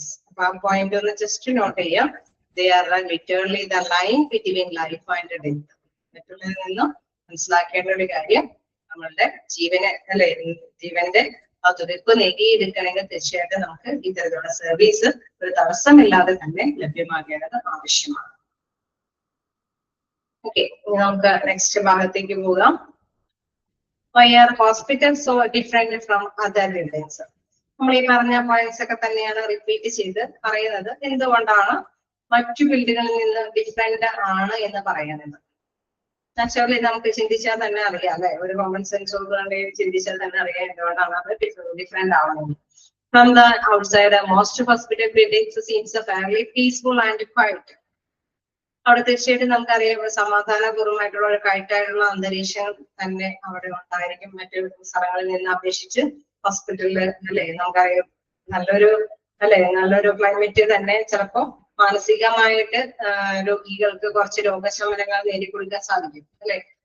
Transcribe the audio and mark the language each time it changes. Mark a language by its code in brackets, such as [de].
[ml] അപ്പൊ ആ പോയിന്റ് ഒന്ന് ജസ്റ്റ് നോട്ട് ചെയ്യാം. [en] They are literally the line between life and death. [ml] മറ്റുള്ളതിൽ നിന്നും മനസ്സിലാക്കേണ്ട ഒരു കാര്യം, നമ്മളുടെ ജീവനെ അല്ലെ ജീവന്റെ ആ തുടിപ്പ് നേടിയെടുക്കണമെങ്കിൽ തീർച്ചയായിട്ടും നമുക്ക് ഇത്തരത്തിലുള്ള സർവീസ് ഒരു തടസ്സമില്ലാതെ തന്നെ ലഭ്യമാകേണ്ടത് ആവശ്യമാണ്. ഓക്കെ, നമുക്ക് നെക്സ്റ്റ് ഭാഗത്തേക്ക് പോകാം. [en] Why are hospitals so different from other buildings? [ml] നമ്മൾ ഈ പറഞ്ഞ പോയിന്റ്സ് ഒക്കെ തന്നെയാണ് റിപ്പീറ്റ് ചെയ്ത് പറയുന്നത്. എന്തുകൊണ്ടാണ് മറ്റു ബിൽഡിങ്ങുകളിൽ നിന്ന് ഡിഫറെന്റ് ആണ് എന്ന് പറയുന്നത്? നാച്ചുറലി നമുക്ക് ചിന്തിച്ചാൽ തന്നെ അറിയാം അല്ലെ, ഒരു കോമൺ സെൻസ് ചിന്തിച്ചാൽ തന്നെ അറിയാം എന്തുകൊണ്ടാണ് അത് ഡിഫറെന്റ് ആവുന്നത്. [en] From the outside, most hospital buildings seems fairly peaceful and quiet. [ml] അവിടെ തീർച്ചയായിട്ടും നമുക്കറിയാം സമാധാനപൂർവ്വമായിട്ടുള്ള ഒരു കയറ്റായിട്ടുള്ള അന്തരീക്ഷം തന്നെ അവിടെ ഉണ്ടായിരിക്കും. മറ്റു സ്ഥലങ്ങളിൽ നിന്ന് അപേക്ഷിച്ച് ഹോസ്പിറ്റലില് അല്ലെ നമുക്കറിയാം നല്ലൊരു ക്ലൈമറ്റ് തന്നെ ചിലപ്പോ മാനസികമായിട്ട് രോഗികൾക്ക് കുറച്ച് രോഗശമനങ്ങൾ നേടിക്കൊടുക്കാൻ സാധിക്കും അല്ലെ.